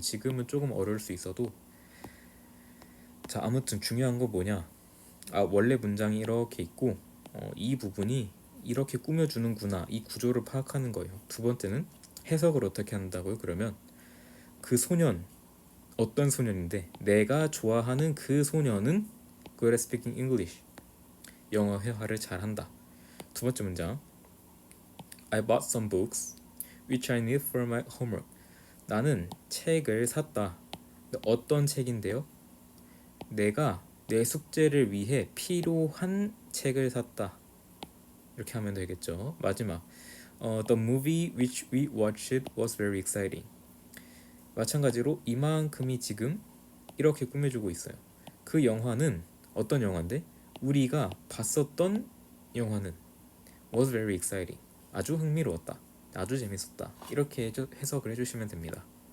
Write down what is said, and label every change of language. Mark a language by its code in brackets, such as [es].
[ko] 지금은 조금 어려울 수 있어도. 자, 아무튼 중요한 거 뭐냐, 원래 문장이 이렇게 있고 이 부분이 이렇게 꾸며주는구나, 이 구조를 파악하는 거예요. 두 번째는 해석을 어떻게 한다고요? 그러면 그 소년, 어떤 소년인데 내가 좋아하는 그 소년은 [en] good at speaking English, [ko] 영어 회화를 잘한다. 두 번째 문장, [en] I bought some books which I need for my homework. [ko] 나는 책을 샀다. 어떤 책인데요? 내가 내 숙제를 위해 필요한 책을 샀다. 이렇게 하면 되겠죠. 마지막, [en] The movie which we watched was very exciting. [ko] 마찬가지로 이만큼이 지금 이렇게 꾸며주고 있어요. 그 영화는 어떤 영화인데? 우리가 봤었던 영화는 [en] was very exciting, [ko] 아주 흥미로웠다, 아주 재밌었다. 이렇게 해석을 해주시면 됩니다.